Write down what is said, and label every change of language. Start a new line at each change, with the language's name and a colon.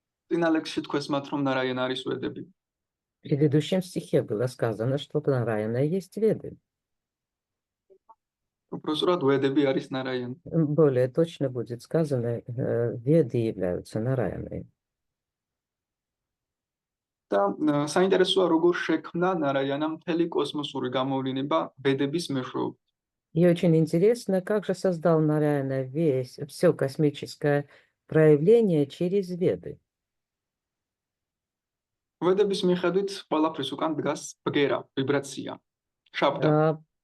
Georgian: წინა ლექსში თქვეს მათ, რომ ნარაიანა არის ვედები.
Russian: В предыдущем стихе было сказано, что Нараяна есть веды.
Georgian: Упростად ვედები არის ნარაიანა.
Russian: Более точно будет сказано, веды являются Нараяной.
Georgian: და საინტერესოა, როგორ შექმნა ნარაიანა მთელი კოსმოსური გამოვლენა ვედების მეშვეობით.
Russian: И очень интересно, как же создал Нараяна все космическое проявление через веды.
Georgian: ვედების მიხედვით ყველაფრის უკან დგას ბგერა, ვიბრაცია, შაბდა.